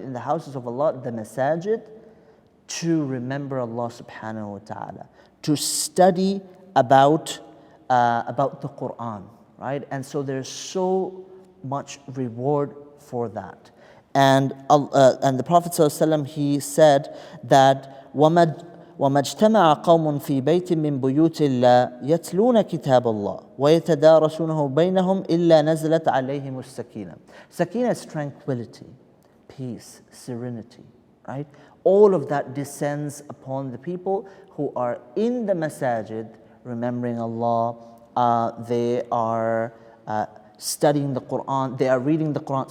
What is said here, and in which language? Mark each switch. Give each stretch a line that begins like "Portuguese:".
English: In the houses of Allah, the masajid, to remember Allah subhanahu wa ta'ala, to study about the Quran, right? And so there's so much reward for that. And the Prophet ﷺ, he said that
Arabic: وَمَا اجْتَمَعَ قَوْمٌ فِي بَيْتٍ مِّن بُيُوتِ اللَّهِ يَتْلُونَ كِتَابَ اللَّهِ وَيَتَدَارَسُونَهُ بَيْنَهُمْ إِلَّا نَزَلَتْ عَلَيْهِمُ السَّكِينَةُ.
English: Sakina is tranquility, peace, serenity, right? All of that descends upon the people who are in the masajid, remembering Allah. They are studying the Quran. They are reading the Quran.